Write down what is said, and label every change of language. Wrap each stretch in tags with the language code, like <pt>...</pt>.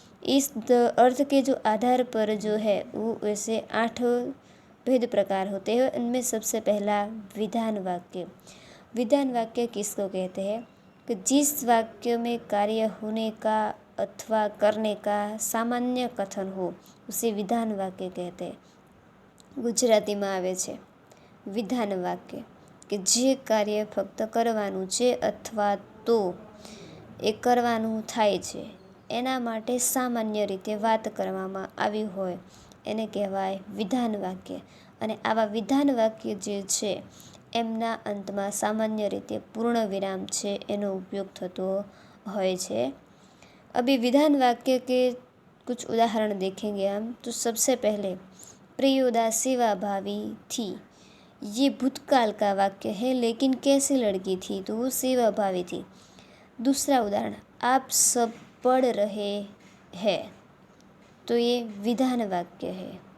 <hi>इस अर्थ के जो आधार पर जो है वो वैसे 8 भेद प्रकार होते हैं। इनमें सबसे पहला विधान वाक्य। विधान वाक्य किसको कहते हैं, कि जिस वाक्य में कार्य होने का अथवा करने का सामान्य कथन हो उसे विधान वाक्य कहते हैं।</hi> <gu>ગુજરાતીમાં આવે છે વિધાન વાક્ય, કે જે કાર્ય ફક્ત કરવાનું છે અથવા તો એ કરવાનું થાય છે, એના માટે સામાન્ય રીતે વાત કરવામાં આવી હોય એને કહેવાય વિધાન વાક્ય. અને આવા વિધાન વાક્ય જે છે એમના અંતમાં સામાન્ય રીતે પૂર્ણ વિરામ છે એનો ઉપયોગ થતો હોય છે.</gu> <hi>अभी विधान वाक्य के कुछ उदाहरण देखेंगे हम. तो सबसे पहले प्रियोदा सेवा भावी थी. ये भूतकाल का वाक्य है, लेकिन कैसी लड़की थी, तो वो सेवा भावी थी. दूसरा उदाहरण, आप सब पढ़ रहे हैं, तो ये विधान वाक्य है.</hi>